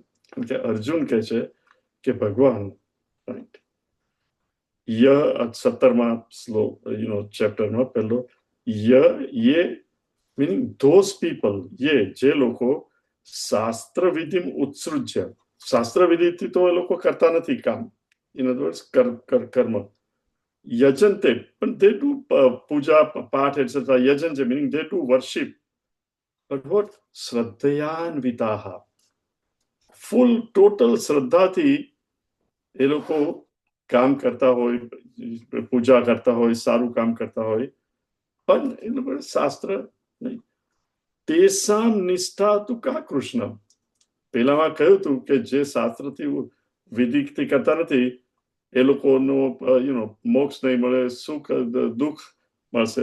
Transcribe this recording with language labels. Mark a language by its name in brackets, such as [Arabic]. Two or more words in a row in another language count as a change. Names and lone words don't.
[Gujarati] કારણ કે અર્જુન કહે છે કે ભગવાન, રાઈટ, 17માં શ્લોક ચેપ્ટરમાં પહેલો યે [English] meaning those people, [Gujarati] જે લોકો [Sanskrit] શાસ્ત્ર વિધિ ઉત્સૃજ્ય, [Gujarati] શાસ્ત્ર વિધિથી તો એ લોકો કરતા નથી કામ, [English] in other words [Gujarati] કર્મ, યજંતે, પણ [English] they do puja, [Gujarati] પાઠ etc. યજન છે [English] meaning they do worship, but what [Gujarati] શ્રદ્ધયાન્વિતાઃ, [English] full total [Gujarati] શ્રદ્ધાથી એ લોકો કામ કરતા હોય, પૂજા કરતા હોય, સારું કામ કરતા હોય, પણ એ લોકો શાસ્ત્ર નહીં. [Sanskrit] તેસામ નિષ્ઠા તુ કા કૃષ્ણ, [Gujarati] પેલામાં કહ્યું હતું કે જે શાસ્ત્રથી વિધિથી કરતા નથી એ લોકોનો મોક્ષ નહીં મળે, સુખ દુઃખ મળશે.